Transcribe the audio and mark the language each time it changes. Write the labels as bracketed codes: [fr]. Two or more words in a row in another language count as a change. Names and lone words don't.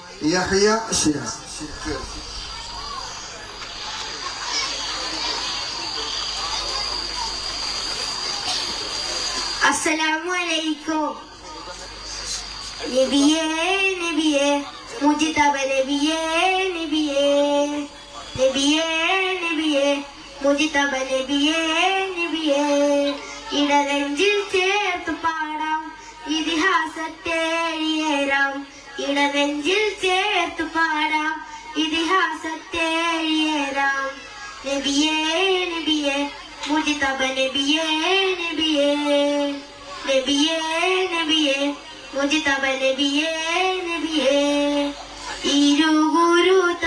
[ml] യഹ്യ ശിഹാബ്. [ar] السلام عليكم. [ml] നബിയേ നബിയേ മുജതബാ നബിയേ നബിയേ നബിയേ നബിയേ മുജതബാ നബിയേ നബിയേ ഇടനെഞ്ചിൽ ചേർത്ത് പാടാം ഇതിഹാസത്തെ എഴുതേരാം ഇടനെഞ്ചിൽ ചേർത്ത് പാടാം ഇതിഹാസത്തെ എഴുതേരാം നബിയേ നബിയേ മുജതബാ നബിയേ നബിയേ നബിയേ നബിയേ മുജതബാ നബിയേ നബിയേ ഇരുഗുരു